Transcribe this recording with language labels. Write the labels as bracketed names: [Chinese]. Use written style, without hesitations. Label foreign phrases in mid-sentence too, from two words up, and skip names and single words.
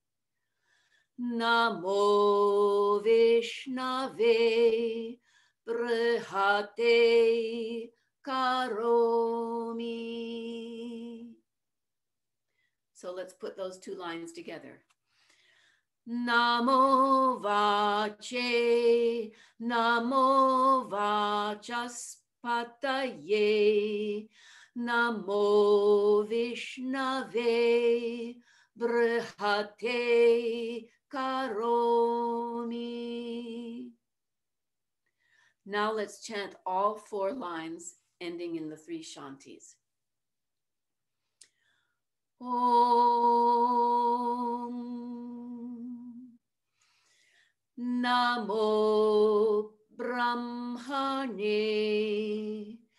[Sanskrit] Namo Vishnave brihate karomi. [English] So let's put those two lines together. [Sanskrit] Namo vace, namo vachaspataye, namo Vishnave, brihate karomi. [English] Now let's chant all 4 lines ending in the 3 Shantis. [Sanskrit] Om Namo Brahmane,